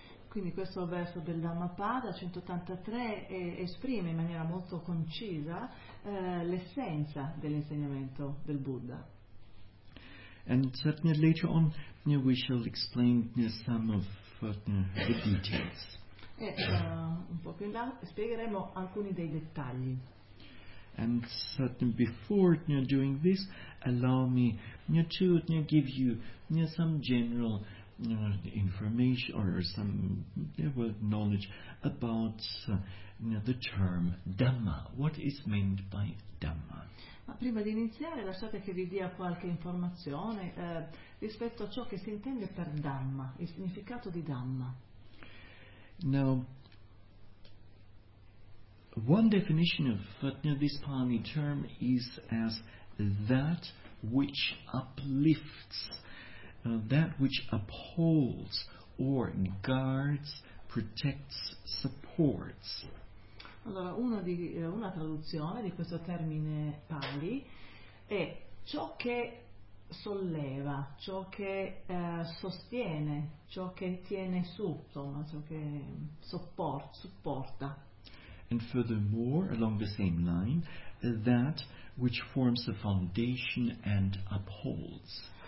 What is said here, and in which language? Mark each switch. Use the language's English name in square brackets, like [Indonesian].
[Italian] Quindi questo verso del Dhammapada 183 esprime in maniera molto concisa l'essenza dell'insegnamento del Buddha. [English] And certainly later on we shall explain some of the details. [Italian] Un po' più in là spiegheremo alcuni dei dettagli. [English] And certainly before doing this, allow me to give you some general information or some knowledge about the term Dhamma. What is meant by Dhamma? [Italian] Ma prima di iniziare lasciate che vi dia qualche informazione rispetto a ciò che si intende per Dhamma, il significato di Dhamma. [English] Now, one definition of this Pali term is as that which uplifts, that which upholds or guards, protects, supports. [Italian] Allora, una traduzione di questo termine Pali è ciò che solleva, ciò che sostiene, ciò che tiene su, insomma, ciò che supporta. [English] And furthermore, along the same line, that which forms a foundation and upholds.